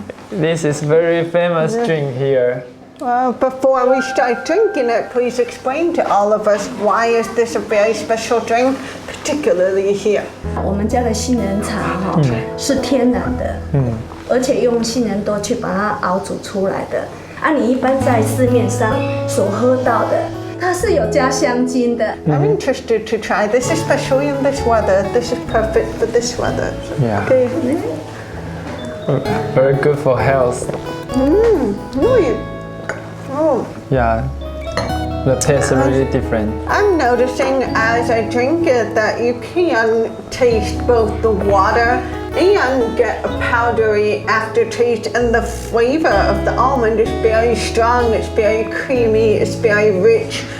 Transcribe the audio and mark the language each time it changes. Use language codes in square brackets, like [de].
[en] This is very famous drink here. Well, before we start drinking it, please explain to all of us why is this a very special drink, particularly here. [zh] 我们家的杏仁茶是天然的，而且用杏仁多去把它熬煮出来的。你一般在市面上所喝到的，它是有加香精的。 [en] I'm interested to try this, especially in this weather. This is perfect for this weather. Yeah. Okay. Very good for health. Really? Oh. Yeah. The taste is really different. I'm noticing as I drink it that you can taste both the water and get a powdery aftertaste, and the flavor of the almond is very strong, it's very creamy, it's very rich.